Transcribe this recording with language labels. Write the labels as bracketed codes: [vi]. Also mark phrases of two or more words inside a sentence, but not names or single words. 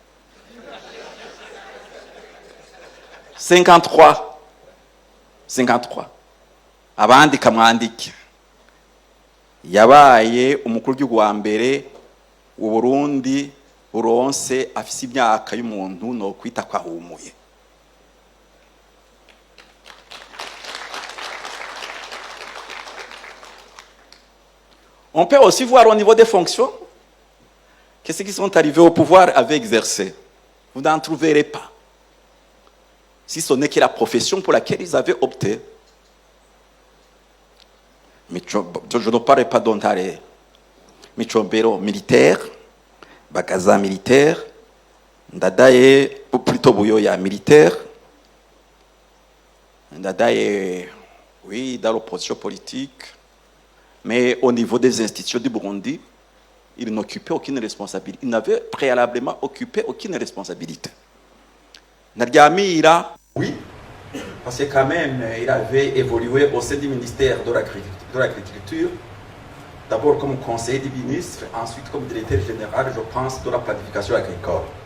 [rn] 53. 53. Abandika mwandike. Yabaye umukuru w'igihugu wa mbere u Burundi buronse afise imyaka y'umuntu no kwita kwa humuye. [fr] On peut aussi voir au niveau des fonctions que ceux qui sont arrivés au pouvoir avaient exercé. Vous n'en trouverez pas. Si ce n'est que la profession pour laquelle ils avaient opté. Je ne parle pas d'Ontare. Michombero militaire, Bagaza militaire, Ndadaye, ou plutôt Bouyoya militaire, Ndadaye, oui, dans l'opposition politique, mais au niveau des institutions du Burundi, il n'occupait aucune responsabilité. Il n'avait préalablement occupé aucune responsabilité. Nadiamira, oui, parce que quand même, il avait évolué au sein du ministère de l'Agriculture, d'abord comme conseiller du ministre, ensuite comme directeur général, je pense, de la planification agricole.